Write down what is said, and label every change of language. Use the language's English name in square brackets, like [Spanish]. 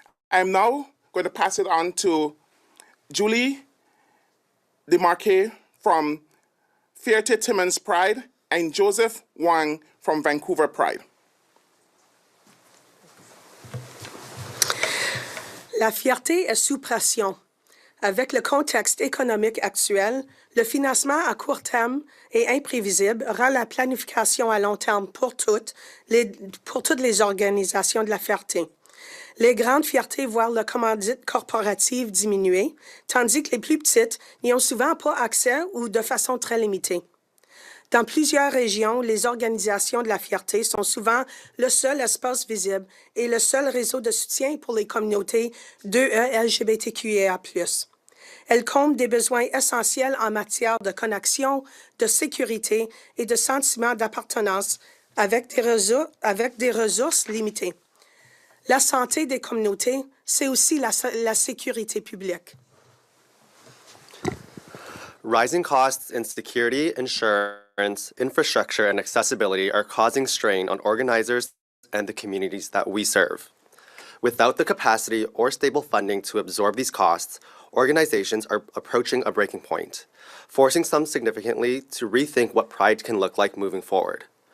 [English] I'm now going to pass it on to Julie DeMarque from Fierté Timmins Pride and Joseph Wang from Vancouver Pride. [French] La fierté est sous pression. Avec le contexte économique actuel, le financement à court terme et imprévisible rend la planification à long terme pour toutes les organisations de la fierté. Les grandes fiertés voient leur commandite corporative diminuer, tandis que les plus petites n'y ont souvent pas accès ou de façon très limitée. Dans plusieurs régions, les organisations de la fierté sont souvent le seul espace visible et le seul réseau de soutien pour les communautés 2E LGBTQIA+. Elles comblent des besoins essentiels en matière de connexion, de sécurité et de sentiment d'appartenance avec des ressources limitées. La santé des communautés, c'est aussi la sécurité publique. [English] Rising costs in security, insurance, infrastructure, and accessibility are causing strain on organizers and the communities that we serve. Without the capacity or stable funding to absorb these costs, organizations are approaching a breaking point, forcing some significantly to rethink what Pride can look like moving forward.